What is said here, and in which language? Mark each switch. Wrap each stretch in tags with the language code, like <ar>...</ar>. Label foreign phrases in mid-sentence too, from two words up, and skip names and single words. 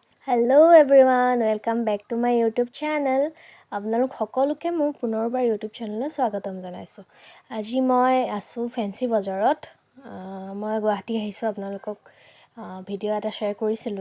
<en>Hello everyone, welcome back to my YouTube channel.</en> <as>আপোনালোক সকলোকে মোৰ পুনৰবাৰ YouTube চেনেললৈ স্বাগতম জনাইছো। আজি মই আছো ফেন্সি বজাৰত। মই গুৱাহাটী আহিছো আপোনালোকক ভিডিও এটা শেয়াৰ কৰিছিলো।</as>